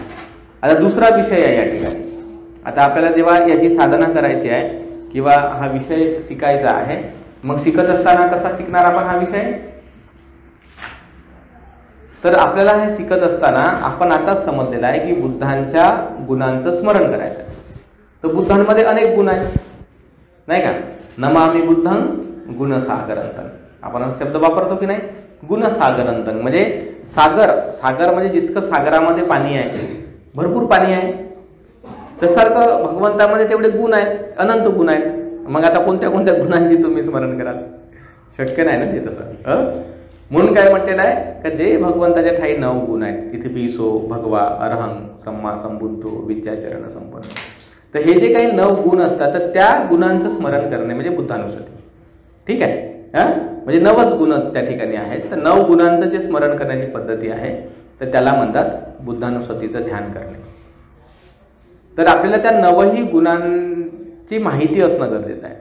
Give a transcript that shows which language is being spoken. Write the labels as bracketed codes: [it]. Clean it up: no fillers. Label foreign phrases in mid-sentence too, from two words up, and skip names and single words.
[mr] आता दुसरा विषय आहे या ठिकाणी. आता आपल्याला जेव्हा याची साधना करायची आहे किंवा हा विषय शिकायचा आहे, मग शिकत असताना कसा शिकणार आपण हा विषय? तर आपल्याला हे शिकत असताना आपण आता समजलेलं आहे की बुद्धांच्या गुणांचं स्मरण करायचं आहे. तर बुद्धांमध्ये अनेक गुण आहेत, नाही का? [pi] नमामि बुद्धं गुणसागरंतं, [mr] आपण हा शब्द वापरतो की नाही? गुणसागरंतं म्हणजे सागर, सागर म्हणजे जितकं सागरामध्ये पाणी आहे, भरपूर पाणी आहे, तसारखं भगवंतामध्ये तेवढे गुण आहेत, अनंत गुण आहेत. मग आता कोणत्या कोणत्या गुणांची तुम्ही स्मरण कराल? शक्य नाही ना ते तसं. म्हणून काय म्हटलेलं आहे का जे भगवंताच्या ठाई 9 गुण आहेत, [pi] इथिपिसो भगवा अरहं सम्मा संबुद्धो विद्याचरण संपन्न. [mr] तर हे जे काही 9 गुण असतात तर त्या गुणांचं स्मरण करणे म्हणजे बुद्धानुसती. ठीक आहे, म्हणजे 9च गुण त्या ठिकाणी आहेत. तर 9 गुणांचं जे स्मरण करण्याची पद्धती आहे तर त्याला म्हणतात बुद्धानुसतीचं ध्यान करणे. तर आपल्याला त्या 9ही गुणांची माहिती असणं गरजेचं आहे.